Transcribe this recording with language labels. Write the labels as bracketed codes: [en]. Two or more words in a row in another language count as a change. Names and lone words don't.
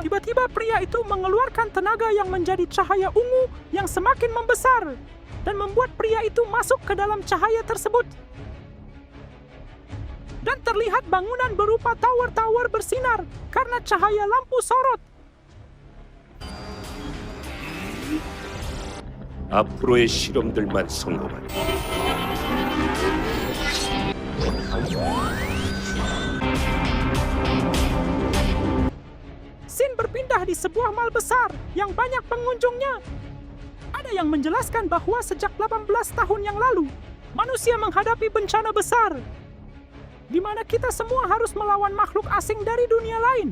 [id] Tiba-tiba pria itu mengeluarkan tenaga yang menjadi cahaya ungu yang semakin membesar. Dan membuat pria itu masuk ke dalam cahaya tersebut. Dan terlihat bangunan berupa tower-tower bersinar karena cahaya lampu sorot. [ko] 앞으로의 실험들만 성공하라. [id] Scene berpindah di sebuah mall besar yang banyak pengunjungnya. Ada yang menjelaskan bahwa sejak 18 tahun yang lalu, manusia menghadapi bencana besar, di mana kita semua harus melawan makhluk asing dari dunia lain.